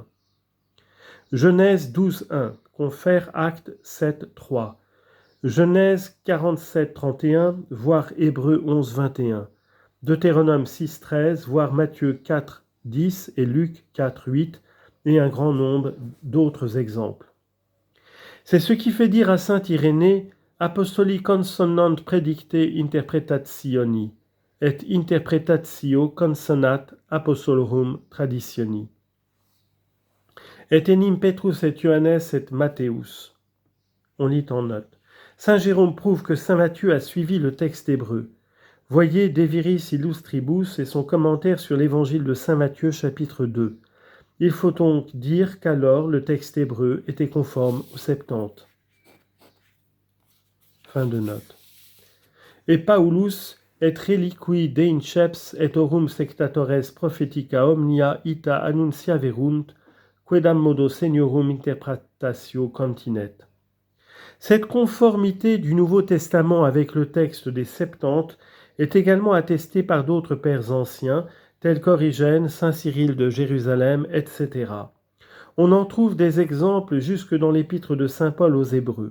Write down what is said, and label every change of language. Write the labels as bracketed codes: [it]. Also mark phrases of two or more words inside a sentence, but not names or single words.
[fr] Genèse 12 1, confère Actes 7 3, Genèse 47 31, voire Hébreux 11 21, Deutéronome 6 13, voire Matthieu 4 10 et Luc 4 8, et un grand nombre d'autres exemples. C'est ce qui fait dire à saint Irénée [la] « Apostoli consonant predicte interpretationi, et interpretatio consonat apostolorum traditioni. Et enim Petrus et Johannes et Matthäus. [fr] » On lit en note. Saint Jérôme prouve que saint Matthieu a suivi le texte hébreu. Voyez De Viris Illustribus et son commentaire sur l'évangile de saint Matthieu chapitre 2. Il faut donc dire qu'alors le texte hébreu était conforme aux Septante. Fin de note. [la] Et Paulus et reliqui deinceps et aurum sectatores prophetica omnia ita annunciaverunt, quedam modo seniorum interpretatio continet. [fr] Cette conformité du Nouveau Testament avec le texte des Septante est également attestée par d'autres pères anciens, tels qu'Origène, saint Cyril de Jérusalem, etc. On en trouve des exemples jusque dans l'épître de saint Paul aux Hébreux.